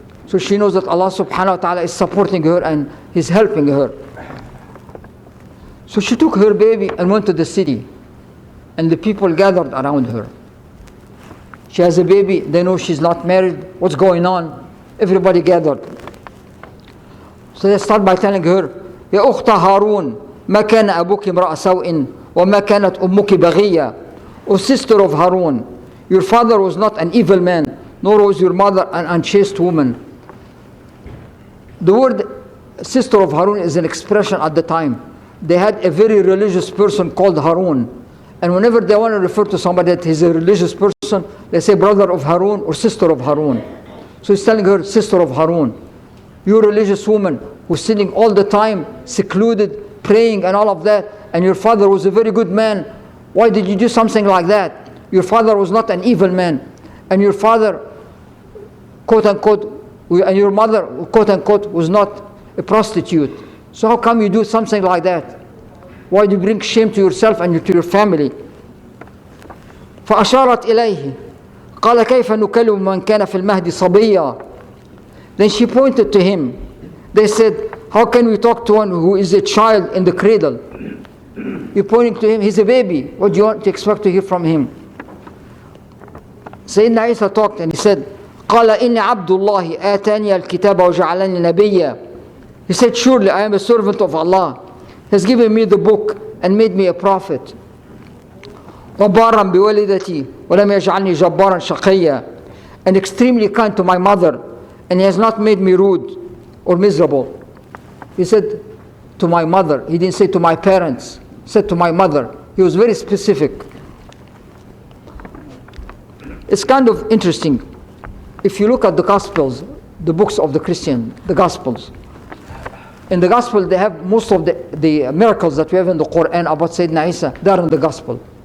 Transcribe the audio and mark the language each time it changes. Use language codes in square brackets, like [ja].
[en] So she knows that Allah subhanahu wa ta'ala is supporting her and He's helping her. So she took her baby and went to the city. And the people gathered around her. She has a baby, they know she's not married. What's going on? Everybody gathered. So they start by telling her, [ar] يا أخت هارون ما كان أبوك امرأ سوء وما كانت أمك بغية. [en] O sister of Harun, your father was not an evil man, nor was your mother an unchaste woman. The word sister of Harun is an expression at the time. They had a very religious person called Harun. And whenever they want to refer to somebody that is a religious person, they say brother of Harun or sister of Harun. So he's telling her, sister of Harun, you religious woman who's sitting all the time, secluded, praying and all of that, and your father was a very good man. Why did you do something like that? Your father was not an evil man. And your father, quote unquote, and your mother, quote unquote, was not a prostitute. So how come you do something like that? Why do you bring shame to yourself and to your family? [ar] فأشارت إليه قال كيف نكلم من كان في المهد صبيا. [en] Then she pointed to him. They said, how can we talk to one who is a child in the cradle? You're pointing to him, he's a baby. What do you want to expect to hear from him? Sayyidina Isa talked and he said, [ar] قال إني عبد الله آتاني الكتاب وجعلني نبيا. [en] He said, surely I am a servant of Allah. He has given me the book and made me a prophet. [ar] وبارا بوالدتي ولم يجعلني جبارا شقيا. [en] And extremely kind to my mother, and he has not made me rude or miserable. He said to my mother. He didn't say to my parents. He said to my mother. He was very specific. It's kind of interesting. If you look at the Gospels, the books of the Christian, the Gospels, in the Gospel they have most of the miracles that we have in the Quran about Sayyidina Isa, they are in the Gospel.